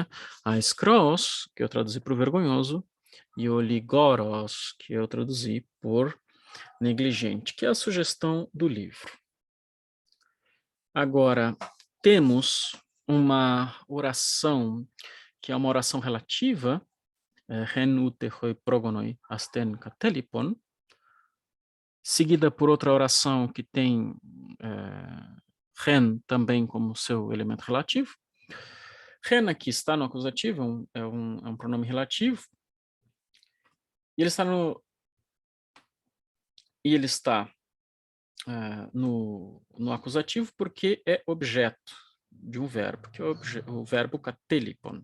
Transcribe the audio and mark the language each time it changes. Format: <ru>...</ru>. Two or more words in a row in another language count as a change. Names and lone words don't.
<pt>A skros, que eu traduzi por vergonhoso, e o ligoros, que eu traduzi por negligente, que é a sugestão do livro. Agora, temos uma oração, que é uma oração relativa,</pt> <el>ἣν οὔτε οἱ πρόγονοι αὐτῶν κατέλιπον,</el> <pt>seguida por outra oração que tem ren também como seu elemento relativo. Ren aqui está no acusativo, é um pronome relativo, e ele está no acusativo porque é objeto de um verbo, que é o verbo katelipon.</pt>